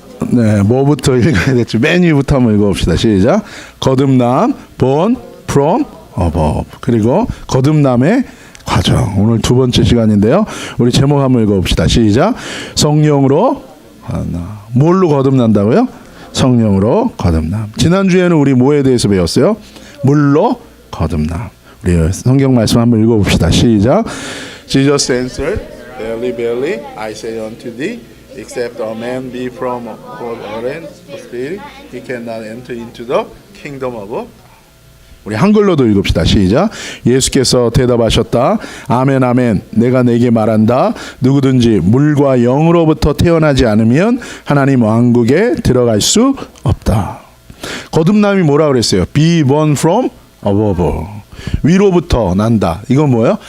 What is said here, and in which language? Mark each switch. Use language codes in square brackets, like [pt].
[ko] 네, 뭐부터 읽어야 될지 맨 위부터 한번 읽어봅시다. 시작. 거듭남, [en] born from above. [ko] 그리고 거듭남의 과정. 오늘 두 번째 시간인데요. 우리 제목 한번 읽어봅시다. 시작. 성령으로 뭘로 거듭난다고요? 성령으로 거듭남. 지난주에는 우리 뭐에 대해서 배웠어요? 물로 거듭남. 우리 성경 말씀 한번 읽어봅시다. 시작. [en] Jesus answered, Verily, verily, I say unto thee, except a man be from water and spirit, he cannot enter into the kingdom of God. [ko] 우리 한글로도 읽읍시다. 시작. 예수께서 대답하셨다. 아멘 아멘. 내가 내게 말한다. 누구든지 물과 영으로부터 태어나지 않으면 하나님 왕국에 들어갈 수 없다. 거듭남이 뭐라 그랬어요? [en] Be born from above. [ko] 위로부터 난다. 이건 뭐예요?